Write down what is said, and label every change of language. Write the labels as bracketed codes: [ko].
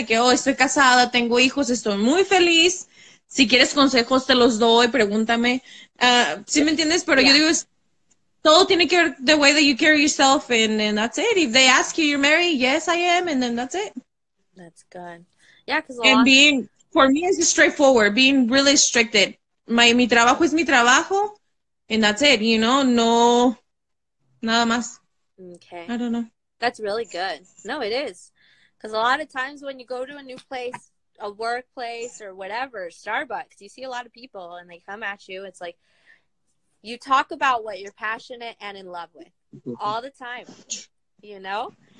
[es] De que, oh, estoy casada, tengo hijos, estoy muy feliz, si quieres consejos te los doy, pregúntame, ¿sí me entiendes? Pero yo digo, todo tiene que ver [en] the way that you carry yourself, and that's it. If they ask you, you're married, yes, I am, and then that's it. That's good. Yeah, because for me, it's just straightforward, being really restricted. [es] Mi trabajo es mi trabajo, [en] and that's it, you know, [es] no, nada más. [en] Okay. I don't know. That's really good. No, it is. Because a lot of times when you go to a new place, a workplace or whatever, Starbucks, you see a lot of people and they come at you. It's like, you talk about what you're passionate and in love with all the time, you know?